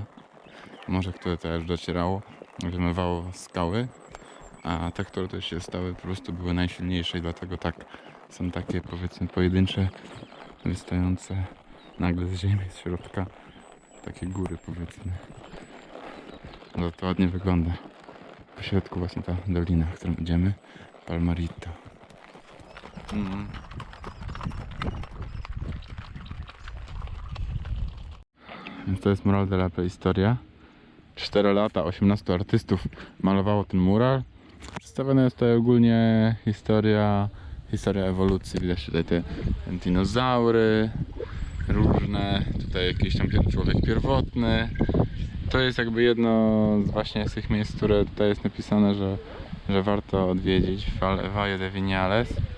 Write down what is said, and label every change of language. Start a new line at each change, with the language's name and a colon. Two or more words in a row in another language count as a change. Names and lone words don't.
Polish: Morze, które też docierało, wymywało skały, a te, które tu się stały, po prostu były najsilniejsze i dlatego tak są takie, powiedzmy, pojedyncze, wystające nagle z ziemi, z środka, takie góry, powiedzmy. No to ładnie wygląda. Po środku właśnie ta dolina, w którą idziemy, Palmarito. Więc to jest mural de la prehistoria. 4 lata, 18 artystów malowało ten mural. Przedstawiona jest tutaj ogólnie historia ewolucji. Widać tutaj te dinozaury różne, tutaj jakiś tam człowiek pierwotny. To jest jakby jedno z właśnie z tych miejsc, które tutaj jest napisane, że warto odwiedzić, Valle de Viñales.